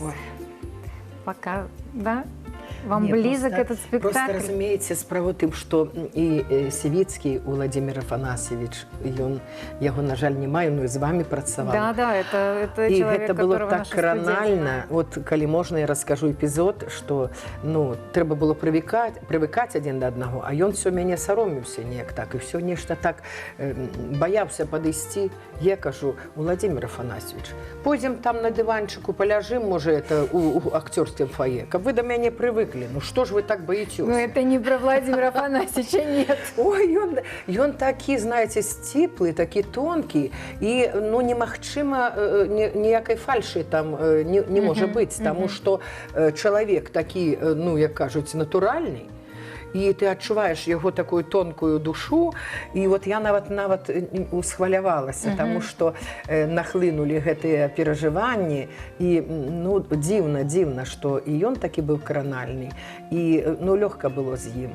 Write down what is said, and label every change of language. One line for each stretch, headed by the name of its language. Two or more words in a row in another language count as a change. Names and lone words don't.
Russian: Ой. Пока, да? Вам
Belarusian: Ні,
Russian: близок просто- этот спектакль? Просто разумеется,
Belarusian: справа тым, што і Сівіцкі Владимир Афанасьевич, ён яго, на жаль, не маю, но і з вами працаваў.
Russian: Да, это
Belarusian: І
Russian: человек,
Belarusian: гэта было
Russian: которого
Belarusian: так
Russian: наши студенты
Belarusian: кранальна.
Russian: знают.
Belarusian: От калі можна, я раскажу эпізод, што трэба было прывыкаць адзін да аднаго, а ён все мяне сароміўся неяк так, і все нешта так баяўся падысці. Я кажу: Владимир Афанасьевич, пойдзем там на дыванчыку, паляжым, можа, это у акцёрскім фае, каб вы да мяне прывыклі. Ну што ж вы так баецёся?
Russian: Ну, это не про Владимира Афанасьевича, нет.
Belarusian: Ой, ён такі, знаеце, сціплы, такі тонкі, і немагчыма ніякай фальшы там не можа быць, таму што чалавек такі, як кажуць, натуральны, і ты адчуваеш яго такую тонкую душу, і вот я нават усхвалявалася, таму што нахлынулі гэтыя перажыванні, і дзіўна, што і ён такі быў кранальны, і лёгка было з ім.